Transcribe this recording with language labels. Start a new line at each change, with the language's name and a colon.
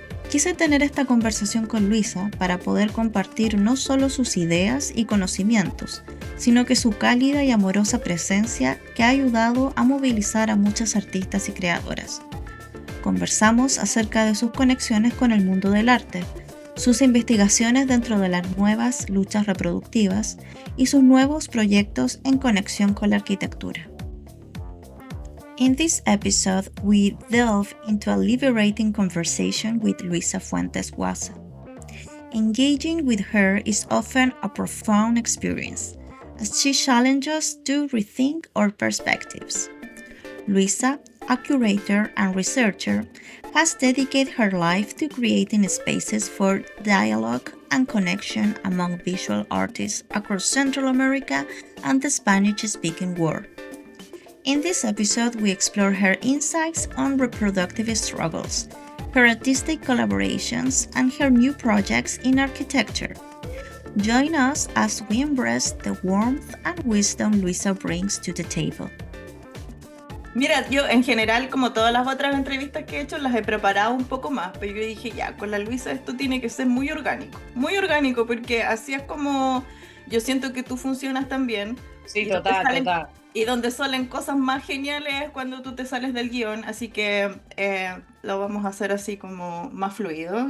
Spanish: Quise tener esta conversación con Luisa para poder compartir no solo sus ideas y conocimientos, sino que su cálida y amorosa presencia que ha ayudado a movilizar a muchas artistas y creadoras. Conversamos acerca de sus conexiones con el mundo del arte, sus investigaciones dentro de las nuevas luchas reproductivas y sus nuevos proyectos en conexión con la arquitectura.
English: In this episode, we delve into a liberating conversation with Luisa Fuentes Guasa. Engaging with her is often a profound experience, as she challenges us to rethink our perspectives. Luisa, a curator and researcher, has dedicated her life to creating spaces for dialogue and connection among visual artists across Central America and the Spanish-speaking world. In this episode, we explore her insights on reproductive struggles, her artistic collaborations, and her new projects in architecture. Join us as we embrace the warmth and wisdom Luisa brings to the table.
Spanish: Mira, yo en general, como todas las otras entrevistas que he hecho, las he preparado un poco más, pero yo dije, ya, con la Luisa esto tiene que ser muy orgánico, porque así es como yo siento que tú funcionas también. Sí, total. Y donde salen cosas más geniales es cuando tú te sales del guión, así que lo vamos a hacer así como más fluido.